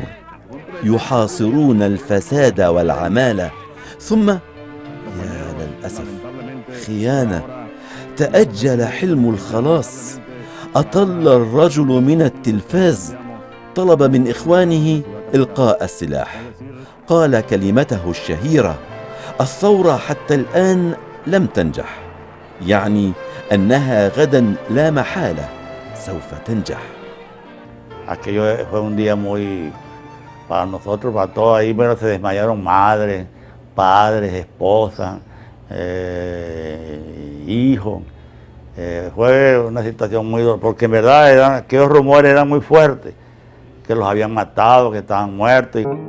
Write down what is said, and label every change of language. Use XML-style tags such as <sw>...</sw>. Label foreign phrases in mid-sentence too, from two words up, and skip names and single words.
<ar>يحاصرون الفساد والعمالة، ثم يا للأسف خيانة، تأجل حلم الخلاص، أطل الرجل من التلفاز، طلب من إخوانه إلقاء السلاح، قال كلمته الشهيرة: الثورة حتى الآن لم تنجح، يعني أنها غدا لا محالة سوف تنجح.</ar> <es>Aquello fue un día muy, para nosotros, para todos ahí, pero se desmayaron madres, padres, esposas, hijos. Fue una situación muy dura, porque en verdad aquellos rumores eran muy fuertes, que los habían matado, que estaban muertos.</es>